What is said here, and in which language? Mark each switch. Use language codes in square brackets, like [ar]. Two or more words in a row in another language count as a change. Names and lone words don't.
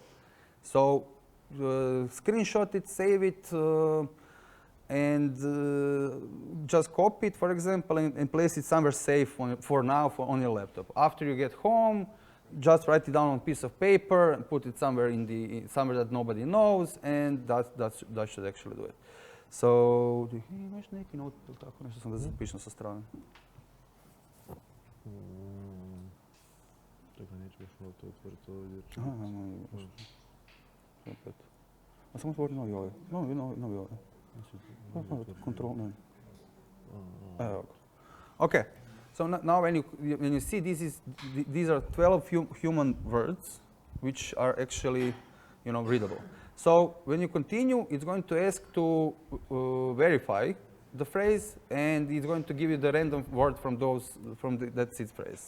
[en] So screenshot it, save it, and just copy it, for example, and place it somewhere safe for now on your laptop. After you get home, just write it down on a piece of paper and put it somewhere somewhere that nobody knows, and that should actually do it. So, [bs] imaš neki notebook, tako nešto sam da zapišem sa strane. Čekaj, neću još malo to otvoriti ovdje. A samo otvori novi ovaj. Novi ovaj. Control, ne. Evo. [en] Okay. So now when you see these are 12 human words which are actually, readable. So when you continue, it's going to ask to verify the phrase, and it's going to give you the random word from that seed phrase.